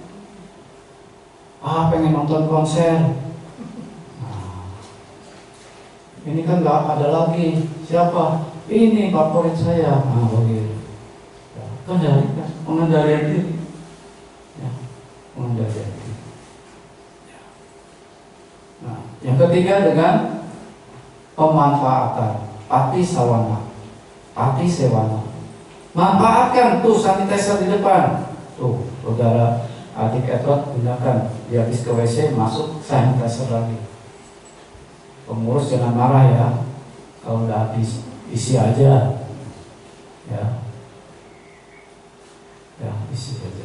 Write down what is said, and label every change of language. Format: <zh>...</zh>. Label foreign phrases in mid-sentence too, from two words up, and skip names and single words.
<id>Pengen nonton konser. Ini kan nggak ada lagi. Siapa? Ini favorit saya. Begitu. Ya, kendalikan, pengendalian diri. Ya, pengendalian diri. Ya. Nah, yang ketiga dengan pemanfaatan</id> <pi>pati sawana, pati sewana.</pi> <id>Manfaatkan tuh sanitizer di depan. Tuh, saudara adik Edward gunakan. Dia habis ke WC masuk sanitizer lagi. Pengurus jangan marah ya, kalau udah habis isi aja, ya, isi aja.</id>